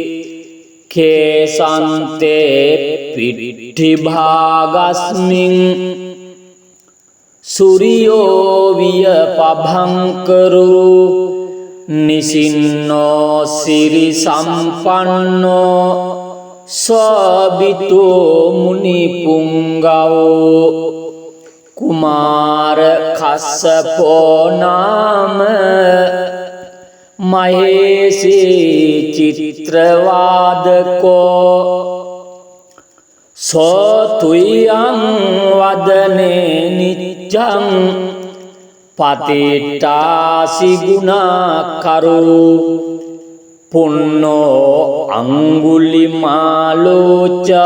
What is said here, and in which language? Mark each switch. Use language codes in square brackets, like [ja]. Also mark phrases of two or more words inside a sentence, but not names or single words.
[pi] කේසන්තේ පිට්ඨිභාගස්මින් සූරියෝ විය පභංකරු නිසින්නෝ සිරි සම්පන්නෝ සෝබිතෝ මුනි පුංගවෝ කුමාර කස්සපෝ නාම මහේසී චිත්‍රවාදකෝ සෝතුයං වදනේ නිච්ඡං පතිට්ඨාසි ගුණාකරු පුන්නෝ අංගුලිමාලෝච